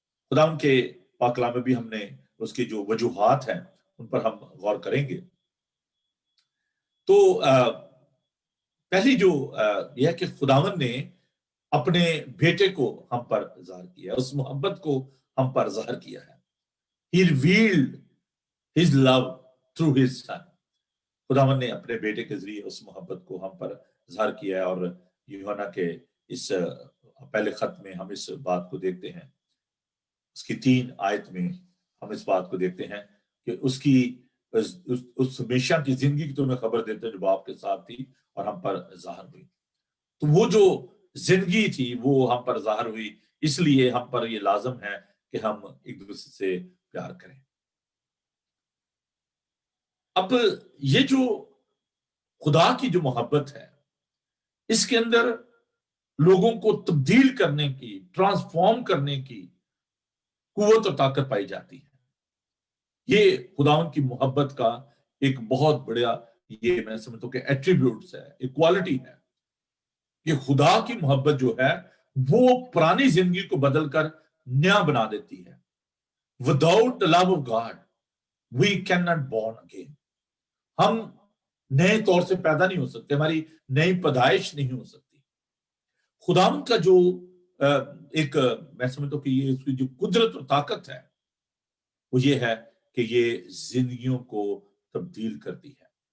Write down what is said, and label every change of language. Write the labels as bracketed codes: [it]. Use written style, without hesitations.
[ur] خداوند کے پاک کلام میں بھی ہم نے اس کی جو وجوہات ہیں ان پر ہم غور کریں گے. تو پہلی جو یہ ہے کہ خداوند نے اپنے بیٹے کو ہم پر ظاہر کیا ہے، اس محبت کو ہم پر ظاہر کیا ہے. [en] He revealed his love through his son. [ur] خداوند نے اپنے بیٹے کے ذریعے اس محبت کو ہم پر ظاہر کیا ہے. اور یوحنا کے اس پہلے خط میں ہم اس بات کو دیکھتے ہیں، اس کی 3 آیت میں ہم اس بات کو دیکھتے ہیں کہ اس کی اس ہمیشہ کی زندگی کی تمہیں خبر دیتے ہیں جو باپ کے ساتھ تھی اور ہم پر ظاہر ہوئی. تو وہ جو زندگی تھی وہ ہم پر ظاہر ہوئی، اس لیے ہم پر یہ لازم ہے کہ ہم ایک دوسرے سے پیار کریں. اب یہ جو خدا کی جو محبت ہے، اس کے اندر لوگوں کو تبدیل کرنے کی، ٹرانسفارم کرنے کی قوت اور طاقت پائی جاتی ہے. یہ خداوند کی محبت کا ایک بہت بڑا، یہ میں سمجھتا ہوں کہ ایٹریبیوٹس ہے، ایک کوالٹی ہے. یہ خدا کی محبت جو ہے وہ پرانی زندگی کو بدل کر نیا بنا دیتی ہے. [en] Without the love of God, we cannot born again. [ur] ہم نئے طور سے پیدا نہیں ہو سکتے، ہماری نئی پیدائش نہیں ہو سکتی. خداوند کا جو ایک میں سمجھتا ہوں کہ یہ اس کی جو قدرت اور طاقت ہے وہ یہ ہے کہ یہ زندگیوں کو تبدیل کرتی ہے.